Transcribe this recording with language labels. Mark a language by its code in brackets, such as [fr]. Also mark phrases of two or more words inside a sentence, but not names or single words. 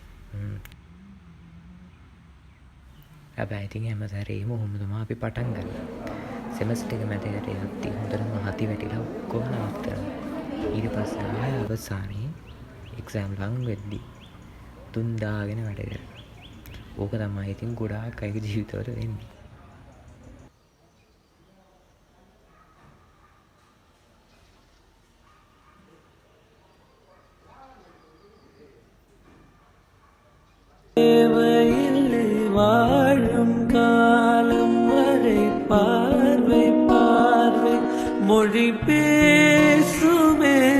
[si] හැබැයි ඉතින් හැම සැරේම ඔහොම තමයි අපි පටන් ගන්න. සෙමෙස්ටර් එක මැදට යද්දී හොඳටම හති වැටිලා ඔක්කොම නවත්තනවා. ඊට පස්සේ ආය අවසානයේ එක්සෑම් ලඟ වෙද්දී තුන් දාගෙන වැඩ කරනවා. ඕක තමයි ඉතින් ගොඩාක් අයගේ ජීවිතවල වෙන්නේ. [ta] தேவையில்லை வாழும் காலம் வரை பார்வை பார்வை மொழி பேசுமே